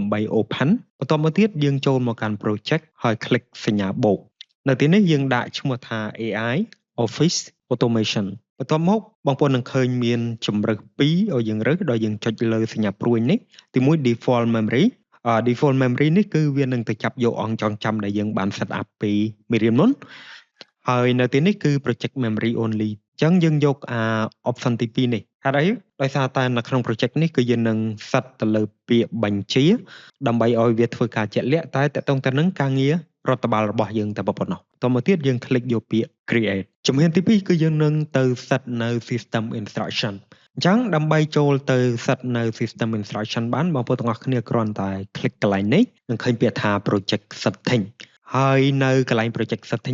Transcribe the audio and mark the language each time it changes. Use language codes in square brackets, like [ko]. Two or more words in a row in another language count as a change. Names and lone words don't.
[km] ដើម្បី open បន្ទាប់មកទៀតយើងចូលមកកាន់ project ហើយ click សញ្ញាបូកនៅទីនេះយើងដាក់ឈ្មោះថា AI Office Automation បន្ទាប់មកបងប្អូននឹងឃើញមានជម្រើស2ឲ្យយើងរើសដោយយើងចុចលើសញ្ញាព្រួយនេះទី1 [en] default memory default memory [km] នេះគឺវានឹងទៅចាប់យកអង្គចងចាំដែលយើងបាន [en] set up [km] ពីមេរៀនមុន ហើយនៅទីនេះគឺ [en] project memory only [km] អញ្ចឹងយើងយក option ទី2នេះហេតុអីដោយសារតែនៅក្នុង project នេះគឺយើងនឹង set ទៅលើពាក្យបញ្ជាដើម្បីឲ្យវាធ្វើការជាក់លាក់តែតកតងទៅនឹងការងាររដ្ឋបាលរបស់យើងតែប៉ុណ្ណោះតមកទៀតយើង click យកពាក្យ create ជំហានទី2គឺយើងនឹងទៅ set នៅ [en] system instruction [km] អញ្ចឹងដើម្បីចូលទៅ set នៅ [en] system instruction [km] បានបងប្អូនទាំងអស់គ្នាគ្រាន់តែ click កន្លែងនេះនឹងឃើញពាក្យថា [en] project setting [km] ហើយនៅកន្លែង [en] project setting